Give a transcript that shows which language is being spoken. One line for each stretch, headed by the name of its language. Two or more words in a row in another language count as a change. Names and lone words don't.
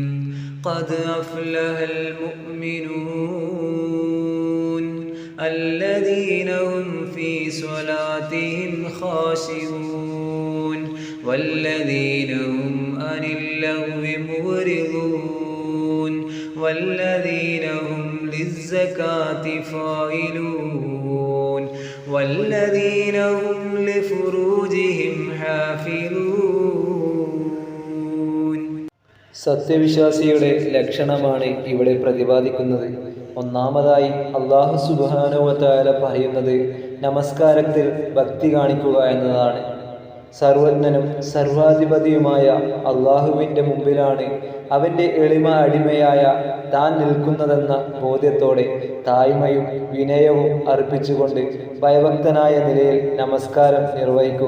Arabic: قد أفلح المؤمنون الذين هم في صلاتهم خاشعون والذين هم عن اللغو معرضون والذين هم للزكاة فاعلون والذين هم لفروجهم حافظون.
Malayalam: സത്യവിശ്വാസിയുടെ ലക്ഷണമാണ് ഇവിടെ പ്രതിപാദിക്കുന്നത്. ഒന്നാമതായി അല്ലാഹു സുബ്ഹാനഹു വ തആല പറയുന്നത് നമസ്കാരത്തിൽ ഭക്തി കാണിക്കുക എന്നതാണ്. സർവജ്ഞനും സർവാധിപതിയുമായ അള്ളാഹുവിൻ്റെ മുമ്പിലാണ് അവൻ്റെ എളിമ അടിമയായ താൻ നിൽക്കുന്നതെന്ന ബോധ്യത്തോടെ താഴ്മയും വിനയവും അർപ്പിച്ചുകൊണ്ട് ഭയഭക്തനായ നിലയിൽ നമസ്കാരം നിർവഹിക്കുക.